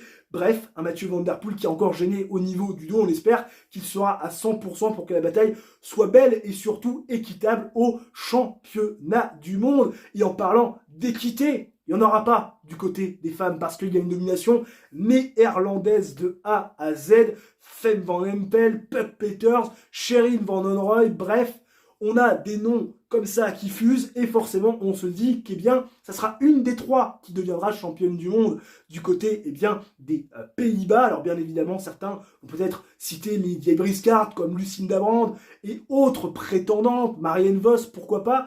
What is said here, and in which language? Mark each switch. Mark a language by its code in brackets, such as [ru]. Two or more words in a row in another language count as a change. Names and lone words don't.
[fr] Bref, un Mathieu Van Der Poel qui est encore gêné au niveau du dos. On espère qu'il sera à 100% pour que la bataille soit belle et surtout équitable au championnat du monde. Et en parlant d'équité, il n'y en aura pas du côté des femmes parce qu'il y a une domination néerlandaise de A à Z. Fem van Empel, Puck Peters, Sherin van Onrooy, bref, on a des noms comme ça qui fusent et forcément on se dit ça sera une des 3 qui deviendra championne du monde du côté des Pays-Bas. Alors bien évidemment certains vont peut-être citer les vieilles briscardes comme Lucinda Brand et autres prétendantes, Marianne Vos, pourquoi pas.